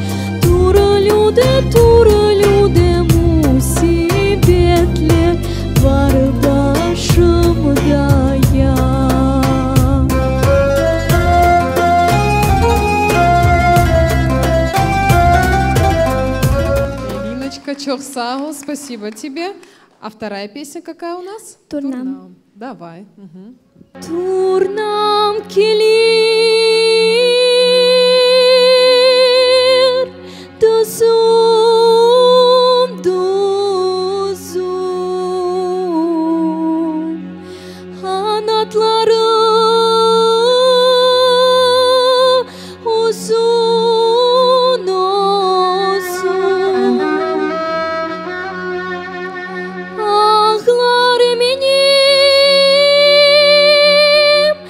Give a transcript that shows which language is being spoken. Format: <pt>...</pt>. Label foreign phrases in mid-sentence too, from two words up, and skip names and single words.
<tr>Türlü musibetler var başımda yar.</tr> <ru>Элиночка,</ru> <tr>çok sağ ol,</tr> <ru>спасибо тебе. А вторая песня какая у нас? Турнам. Давай.</ru> <tr>Turnam gelir, duzum duzum, kanatları uzun uzun, ağlar meni</tr>